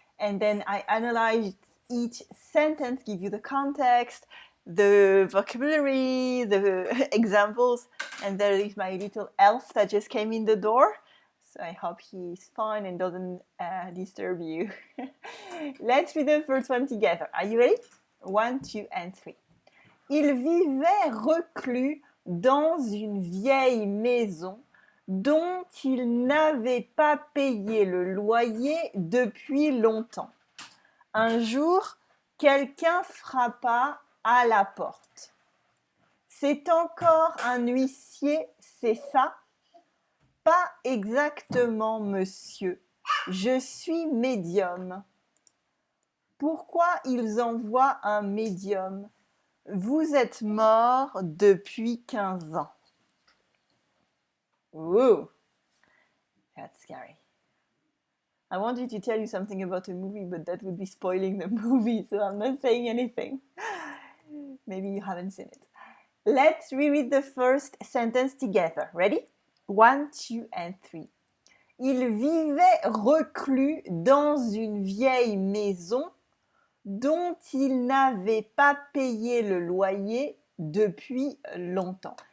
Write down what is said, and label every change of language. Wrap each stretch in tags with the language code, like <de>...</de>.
<en>And then I analyze each sentence, give you the context, the vocabulary, the examples, and there is my little elf that just came in the door. So I hope he's fine and doesn't disturb you. Let's read the first one together. Are you ready? 1, 2, and 3.</en> <fr>Il vivait reclus dans une vieille maison dont il n'avait pas payé le loyer depuis longtemps. Un jour, quelqu'un frappa à la porte. C'est encore un huissier, c'est ça? Pas exactement, monsieur. Je suis médium. Pourquoi ils envoient un médium? Vous êtes mort depuis 15 ans.</fr> <en>Ooh, that's scary. I wanted to tell you something about a movie, but that would be spoiling the movie, so I'm not saying anything. Maybe you haven't seen it. Let's reread the first sentence together. Ready? 1, 2, and 3.</en> <fr>Il vivait reclus dans une vieille maison dont il n'avait pas payé le loyer depuis longtemps.</fr>